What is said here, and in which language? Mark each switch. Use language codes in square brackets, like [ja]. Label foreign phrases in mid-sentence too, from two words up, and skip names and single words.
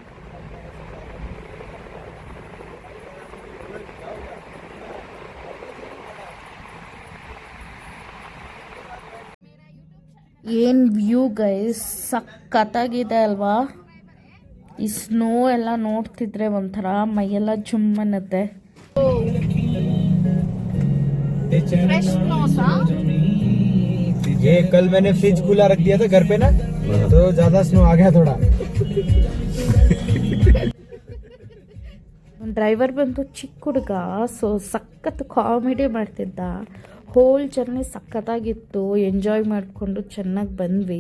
[kn] ಏನು [en] view guys, [kn] ಸಖತ್ತಾಗಿದೆ ಅಲ್ವಾ. ಈ ಸ್ನೋ ಎಲ್ಲ ನೋಡ್ತಿದ್ರೆ ಒಂಥರ ಮೈಯೆಲ್ಲ ಜುಮ್ ಅನ್ನತ್ತೆ. [hi] ये कल मैंने फ्रिज खुला रख दिया था घर पे ना, तो ज्यादा स्नो आ गया थोड़ा. [kn] ಡ್ರೈವರ್ ಬಂದು ಚಿಕ್ಕ ಹುಡುಗ, ಸೊ ಸಖತ್ ಕಾಮಿಡಿ ಮಾಡ್ತಿದ್ದ. [en] whole journey [kn] ಸಖತ್ತಾಗಿತ್ತು. ಎಂಜಾಯ್ ಮಾಡಿಕೊಂಡು ಚೆನ್ನಾಗಿ ಬಂದ್ವಿ.